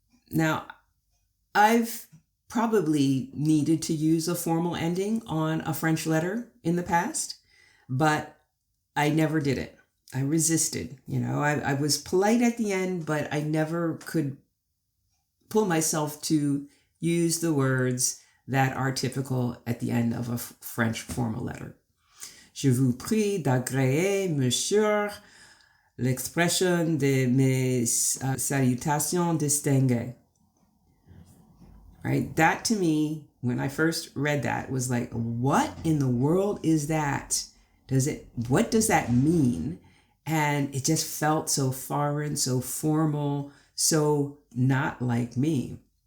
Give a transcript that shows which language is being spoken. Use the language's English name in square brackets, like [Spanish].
[English] Now, I've probably needed to use a formal ending on a French letter in the past, but I never did it. I resisted, I was polite at the end, but I never could pull myself to use the words that are typical at the end of a French formal letter. [French] Je vous prie d'agréer, monsieur, l'expression de mes salutations distinguées. [English] Right? That to me, when I first read that, was like, what in the world is that? What does that mean? And it just felt so foreign, so formal, so not like me.